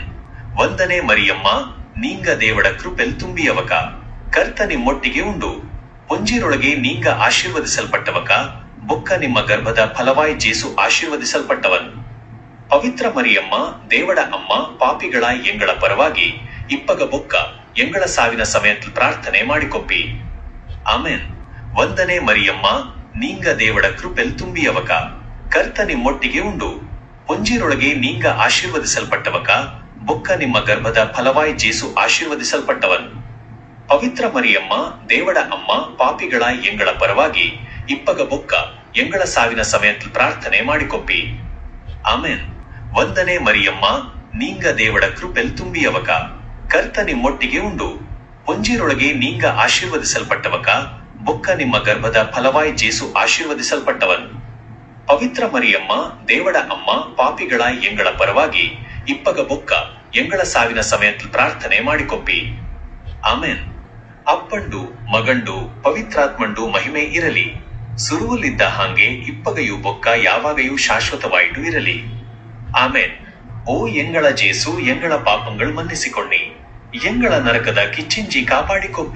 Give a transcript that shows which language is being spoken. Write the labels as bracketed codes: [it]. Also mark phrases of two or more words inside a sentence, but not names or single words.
[tcy] ವಂದನೆ ಮರಿಯಮ್ಮ ನೀಂಗ ದೇವಡ ಕೃಪೆಲ್ ತುಂಬಿಯವಕ ಕರ್ತ ನಿಮ್ಮೊಟ್ಟಿಗೆ ಉಂಡು ಪೊಂಜಿರೊಳಗೆ ನೀಂಗ ಆಶೀರ್ವದಿಸಲ್ಪಟ್ಟವಕ ಬೊಕ್ಕ ನಿಮ್ಮ ಗರ್ಭದ ಫಲವಾಯಿ ಜೇಸು ಆಶೀರ್ವದಿಸಲ್ಪಟ್ಟವನ್. ಪವಿತ್ರ ಮರಿಯಮ್ಮ ದೇವಡ ಅಮ್ಮ ಪಾಪಿಗಳ ಎಂಗಳ ಪರವಾಗಿ ಇಪ್ಪಗ ಬೊಕ್ಕ ಎಂಗಳ ಸಾವಿನ ಸಮಯದಲ್ಲಿ ಪ್ರಾರ್ಥನೆ ಮಾಡಿಕೊಪ್ಪಿ. ಆಮೇನ್. ವಂದನೆ ಮರಿಯಮ್ಮ ನೀಂಗ ದೇವಡ ಕೃಪೆಲ್ ತುಂಬಿಯವಕ ಕರ್ತ ನಿಮ್ಮೊಟ್ಟಿಗೆ ಉಂಡು ಪೊಂಜಿರೊಳಗೆ ನೀಂಗ ಆಶೀರ್ವದಿಸಲ್ಪಟ್ಟವಕ ಬೊಕ್ಕ ನಿಮ್ಮ ಗರ್ಭದ ಫಲವಾಯಿ ಜೇಸು ಆಶೀರ್ವದಿಸಲ್ಪಟ್ಟವನ್. ಪವಿತ್ರ ಮರಿಯಮ್ಮ ದೇವಡ ಅಮ್ಮ ಪಾಪಿಗಳ ಎಂಗಳ ಪರವಾಗಿ ಇಪ್ಪಗ ಬೊಕ್ಕ ಎಂಗಳ ಸಾವಿನ ಸಮಯத்தில் ಪ್ರಾರ್ಥನೆ ಮಾಡಿಕೊಪ್ಪಿ. ಆಮೆನ್. ವಂದನೆ ಮರಿಯಮ್ಮ ನೀಂಗ ದೇವಡ ಕೃಪೆಲ್ ತುಂಬಿಯವಕ, ಕರ್ತ ನಿಮ್ಮೊಟ್ಟಿಗೆ ಉಂಡು, ಪೊಂಜಿರೊಳಗೆ ನೀಂಗ ಆಶೀರ್ವದಿಸಲ್ಪಟ್ಟವಕ, ಬೊಕ್ಕ ನಿಮ್ಮ ಗರ್ಭದ ಫಲವಾಯಿ ಜೇಸು ಆಶೀರ್ವದಿಸಲ್ಪಟ್ಟವನ್. ಪವಿತ್ರ ಮರಿಯಮ್ಮ ದೇವಡ ಅಮ್ಮ ಪಾಪಿಗಳ ಎಂಗಳ ಪರವಾಗಿ ಇಪ್ಪಗ ಬೊಕ್ಕ ಎಂಗಳ ಸಾವಿನ ಸಮಯத்தில் ಪ್ರಾರ್ಥನೆ ಮಾಡಿಕೊಪ್ಪಿ. ಆಮೆನ್. ಅಪ್ಪಂಡು ಮಗಂಡು ಪವಿತ್ರಾತ್ಮಂಡು ಮಹಿಮೆ ಇರಲಿ, ಸುರುವಲ್ಲಿದ್ದ ಹಾಗೆ ಇಪ್ಪಗೆಯು ಬೊಕ್ಕ ಯಾವಾಗೆಯೂ ಶಾಶ್ವತವಾಯಿತು ಇರಲಿ. ಆಮೆನ್. ಓ ಎಂಗಳ ಜೇಸು ಎಂಗಳ ಪಾಪங்கள் ಮನ್ನಿಸಿಕೊಳ್ಳಿ, ಎಂಗಳ ನರಕದ ಕಿಚ್ಚಿಂಜಿ ಕಾಪಾಡಿಕೊಪ್ಪಿ.